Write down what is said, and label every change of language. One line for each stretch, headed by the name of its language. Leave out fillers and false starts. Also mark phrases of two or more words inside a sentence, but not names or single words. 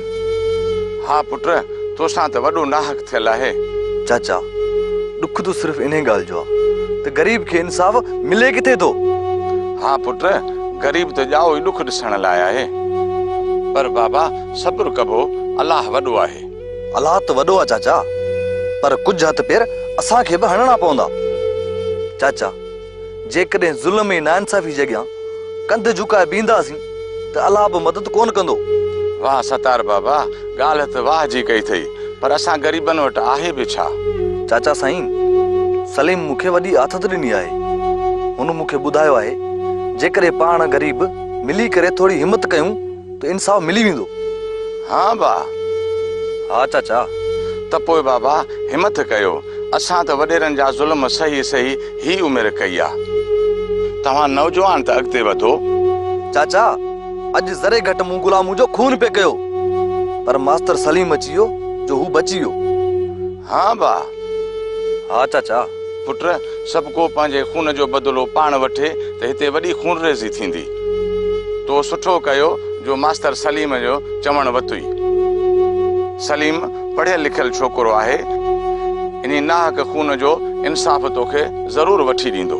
Sindhi: हाँ पुट, तोसां त वॾो नाहक थियल आहे। चाचा, दुख तो सिर्फ इन्हें गाल जो तो गरीब के इंसाफ मिले किथे तो? हाँ पुट, गरीब तो जाओ ही दुख ॾिसण लाइ आहे, पर बाबा सब्र कबो, अल्लाह वॾो आहे। अल्लाह तो वॾो आहे चाचा, पर कुछ हथ पैर असां खे भी हणना पवंदा। चाचा, जेकॾहिं ज़ुल्म ऐं नाइंसाफ़ी जॻह कंध झुकाए बीहंदासीं त अल्लाह बि मदद कोन कंदो। वाह सतार बाबा, ॻाल्हि त वाह जी कई थई। पर असां ग़रीबनि वटि आहे बि छा? चाचा साईं, सलीम मूंखे वॾी आथत ॾिनी आहे। हुन मूंखे ॿुधायो आहे जेकॾहिं पाण ग़रीब मिली करे थोरी हिमत कयूं त इंसाफ़ मिली वेंदो। हाँ बा। हा चाचा। त पोइ बाबा हिमत कयो, असां त वॾेरनि जा ज़ुल्म सही सही ही उमिरि कई आहे। तव्हां नौजवान त अॻिते वधो। चाचा, अॼु ज़रे घटि मूं गुलामू जो खून पे कयो, पर मास्टर सलीम अची वियो जो हू बची वियो। हाँ बा। हा चाचा। पुट, सभु को पंहिंजे खून जो बदिलो पाण वठे त हिते वॾी खूनरेज़ी थींदी। तो सुठो कयो जो मास्टर सलीम जो चवण वतुई। सलीम पढ़ियल लिखियल छोकिरो आहे, इन नाहक खून जो इंसाफ़ तोखे ज़रूर वठी ॾींदो।